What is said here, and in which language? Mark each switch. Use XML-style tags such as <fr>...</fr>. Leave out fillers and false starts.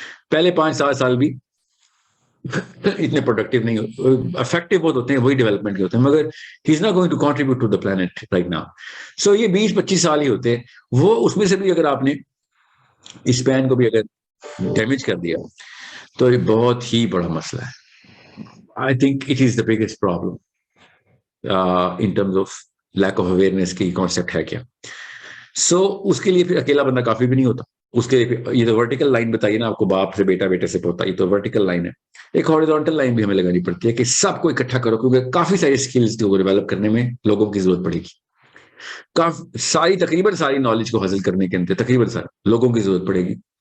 <ur>پہلے 5-7 سال بھی اتنے پروڈکٹیو نہیں, افیکٹو بہت ہوتے ہیں, وہی ڈیولپمنٹ کے ہوتے ہیں, مگر</ur> <en>He is not going to contribute to the plant right now.</en> <ur>سو یہ 20-25 سال ہی ہوتے ہیں, وہ اس میں سے بھی اگر آپ نے اس پین کو بھی اگر ڈیمیج کر دیا تو یہ بہت ہی بڑا مسئلہ ہے.</ur> <en>I think it is the biggest problem in terms of lack of awareness کی concept</en> <ur>ہے کیا. So اس کے لیے پھر اکیلا بندہ کافی بھی نہیں ہوتا, اس کے یہ تو ورٹیکل لائن بتائیے نا آپ کو, باپ سے بیٹا, بیٹے سے پوتا, یہ تو ورٹیکل لائن ہے. ایک ہاریزونٹل لائن بھی ہمیں لگانی پڑتی ہے کہ سب کو اکٹھا کرو, کیونکہ کافی ساری اسکلز کو ڈیولپ کرنے میں لوگوں کی ضرورت پڑے گی, تقریباً ساری نالج کو حاصل کرنے کے اندر تقریباً سارے لوگوں کی ضرورت پڑے گی.</ur>